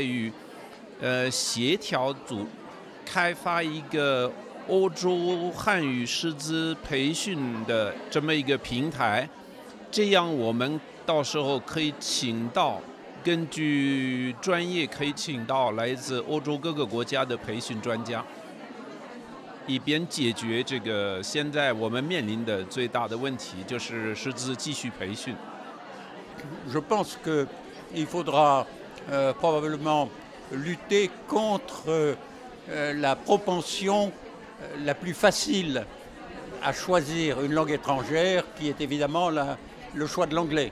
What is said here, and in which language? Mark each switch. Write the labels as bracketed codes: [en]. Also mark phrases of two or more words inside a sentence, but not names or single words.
[zh] 于，协调开发一个欧洲汉语师资培训的这么一个平台，这样我们到时候可以根据专业可以请到来自欧洲各个国家的培训专家，以便解决这个现在我们面临的最大的问题，就是师资继续培训。 [fr] Je pense qu'il faudra probablement lutter contre la propension la plus facile à choisir une langue étrangère, qui est évidemment le choix de l'anglais.